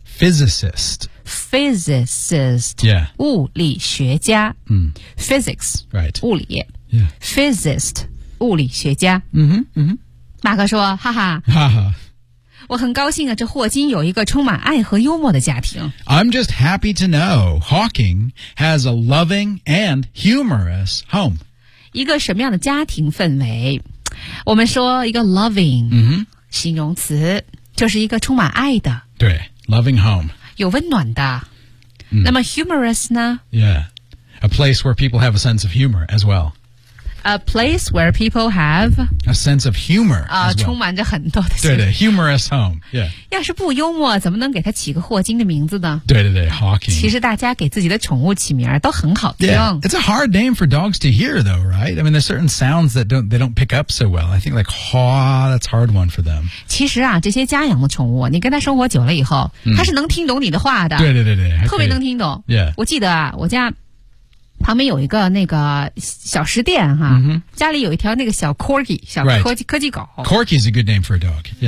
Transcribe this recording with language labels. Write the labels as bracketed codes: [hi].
[en] physicist. Physicist. Yeah. [zh] 物理学家、Physics. [en] Right. [zh] 物理。 [en] Yeah. [zh] Physicist. 物理学家。马克说哈哈。哈哈。我很高兴啊这霍金有一个充满爱和幽默的家庭。 [en] I'm just happy to know Hawking has a loving and humorous home. [zh] 一个什么样的家庭氛围我们说一个 loving、形容词就是一个充满爱的 [en] 对 loving home [zh] 有温暖的、那么 humorous 呢 [en] Yeah A place where people have a sense of humor as well A place where people have A sense of humor、 [zh] 充满着很多的 [en] 对对 humorous home、yeah. [zh] 要是不幽默怎么能给他起个霍金的名字呢对对对 Hawking 其实大家给自己的宠物起名都很好听、 [en] yeah. It's a hard name for dogs to hear though right I mean there's certain sounds that don't, they don't pick up so well I think like haw that's a hard one for them [zh] 其实啊这些家养的宠物你跟他生活久了以后他是能听懂你的话的对对对对特别能听懂 [en] Yeah [zh] 我记得啊我家旁边有一个那个小食店哈、家里有一条那个小 Corgi 小科技、 [en] right. [zh] 科技狗 [en] Corgi is a good name for a dog、yeah.